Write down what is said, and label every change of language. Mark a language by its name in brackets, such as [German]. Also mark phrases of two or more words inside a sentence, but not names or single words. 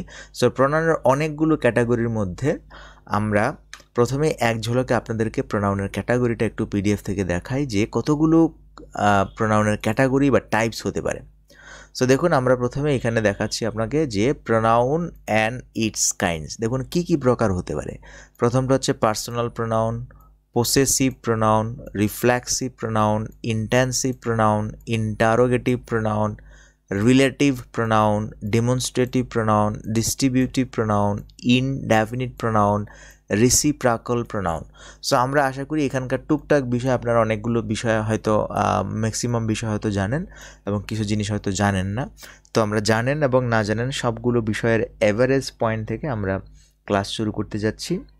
[Bangla] সো প্রোনাউনের অনেকগুলো ক্যাটাগরির মধ্যে আমরা প্রথমে এক ঝলকে আপনাদেরকে প্রোনাউনের ক্যাটাগরিটা একটু পিডিএফ থেকে দেখাই যে কতগুলো প্রোনাউনের ক্যাটাগরি বা টাইপস হতে পারে। সো দেখুন আমরা প্রথমে এখানে দেখাচ্ছি আপনাকে যে [English] pronoun and its kinds. [Bangla] দেখুন কি কি প্রকার হতে পারে। প্রথমটা হচ্ছে [English] personal pronoun, possessive pronoun, reflexive pronoun, intensive pronoun, interrogative pronoun, relative pronoun, demonstrative pronoun, distributive pronoun, indefinite pronoun, reciprocal pronoun. [Bangla] সো আমরা আশা করি এখানকার টুকটাক বিষয় আপনারা অনেকগুলো বিষয় হয়তো ম্যাক্সিমাম বিষয় হয়তো জানেন এবং কিছু জিনিস হয়তো জানেন না। তো আমরা জানেন এবং না জানেন সবগুলো বিষয়ের [English] average point [Bangla] থেকে আমরা ক্লাস শুরু করতে যাচ্ছি।